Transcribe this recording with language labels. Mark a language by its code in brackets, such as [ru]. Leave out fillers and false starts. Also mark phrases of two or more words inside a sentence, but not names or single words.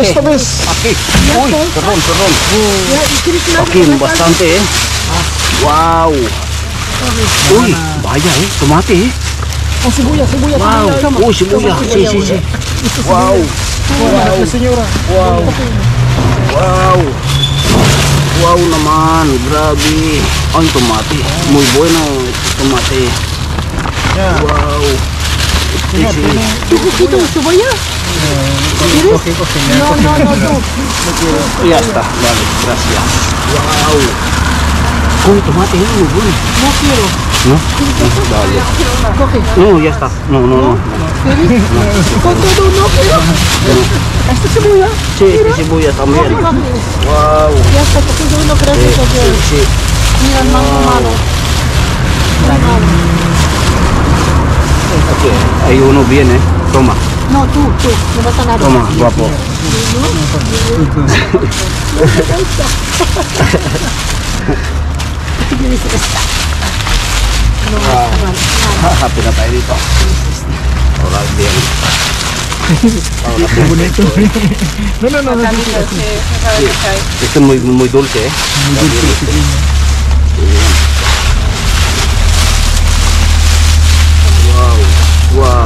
[es] Esta vez. Aquí. Uy, perdón. Ya, ¿y quieres más? Aquí, bastante, eh. Wow. Uy, vaya, tomate, eh. Oh, cebolla. Wow. Uy, cebolla. Sí. Wow. Señora. [tl] Wow naman, grabe. [es] Ang tomate. Muy bueno este tomate. [en] Yeah. [es] Wow. Sí. ¿Un poquito de cebolla? ¿Quieres? No, tú. Ya está, vale, gracias. Wow. Uy, tomate, muy bueno. No quiero. ¿No? Vale. Coge. No, ya está. No. ¿Quieres? Con todo no quiero. ¿Esta cebolla? Sí, cebolla también. Wow. Ya está, cogido uno, gracias a Dios. Sí. Mira el mango malo. Muy malo. Ok, hay uno bien, eh. Toma, No, tú, no pasa nada. toma, guapo. [tl] Happy na tayo dito. [es] Oral bien. Bonito. No. Esto es muy dulce, eh. Wow.